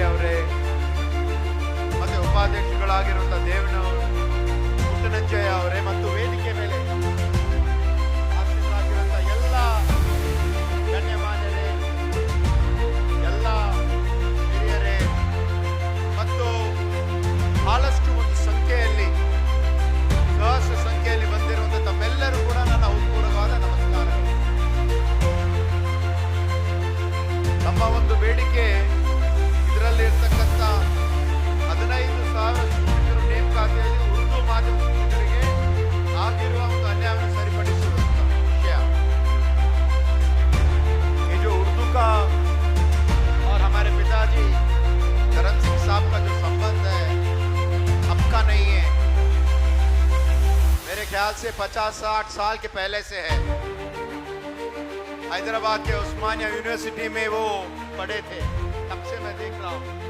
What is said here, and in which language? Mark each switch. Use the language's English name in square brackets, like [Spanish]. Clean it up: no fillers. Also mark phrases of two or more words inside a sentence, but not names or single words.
[Kannada] ಅವರೇ ಮತ್ತೆ ಉಪಾಧ್ಯಕ್ಷಗಳಾಗಿರುವಂತಹ ದೇವನವರು ಪುಟ್ಟನಂಜಯ್ಯ ಅವರೇ ಮತ್ತು ವೇದಿಕೆ ಮೇಲೆ ಆಸೀನರಾಗಿರುವಂತಹ ಎಲ್ಲ ಗಣ್ಯಮಾನ್ಯರೇ, ಎಲ್ಲ ಹಿರಿಯರೇ ಮತ್ತು ಬಹಳಷ್ಟು ಒಂದು ಸಂಖ್ಯೆಯಲ್ಲಿ ಸಹಸ್ರ ಸಂಖ್ಯೆಯಲ್ಲಿ ಬಂದಿರುವಂತಹ ತಮ್ಮೆಲ್ಲರೂ ಕೂಡ ನನ್ನ ಹೃತ್ಪೂರ್ವಕವಾದ ನಮಸ್ಕಾರಗಳು. ನಮ್ಮ ಒಂದು ಬೇಡಿಕೆ ಇದರಲ್ಲಿ ಇರ್ತಕ್ಕಂಥ 15,000 ಶಿಕ್ಷಕರು ನೇಮಕಾತಿಯಲ್ಲಿ ಉರ್ದು ಮಾಧ್ಯಮ ಶಿಕ್ಷಕರಿಗೆ ಆಗಿರುವ ಒಂದು ಅನ್ಯಾಯವನ್ನು ಸರಿಪಡಿಸುವಂತ ವಿಷಯ. [Hindi] ये जो उर्दू का और हमारे पिताजी करण सिंह साहब का जो संबंध है अब का नहीं है, मेरे ख्याल से 50-60 साल के पहले से है. हैदराबाद के उस्मानिया यूनिवर्सिटी में वो पढ़े थे, तब से मैं देख रहा हूं.